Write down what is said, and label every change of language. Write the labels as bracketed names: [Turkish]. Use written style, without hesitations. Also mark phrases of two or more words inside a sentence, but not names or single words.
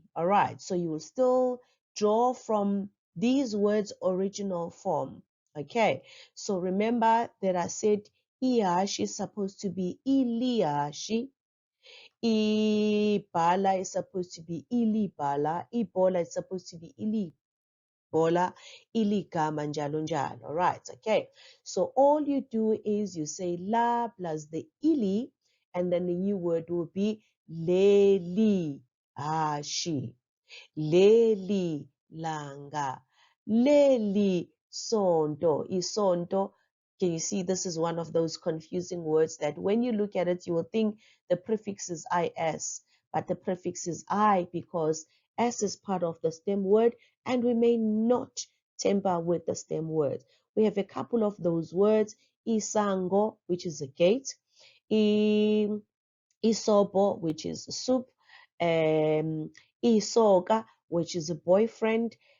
[English] All right, so you will still draw from these words original form. Okay, so remember that I said iashi is supposed to be iliashi, ibala is supposed to be ilibala, ibola is supposed to be [North Ndebele] ili bola, iligama, njalo njalo. [English] All right, okay. So all you do is you say la plus the ili, and then the new word will be [North Ndebele] leli ashi, leli langa, leli sonto, isonto. [English] Can you see this is one of those confusing words that when you look at it, you will think the prefix is is, but the prefix is I because S is part of the stem word and we may not tamper with the stem words. We have a couple of those words, isango, which is a gate, isobo, which is soup, isoga, which is a boyfriend.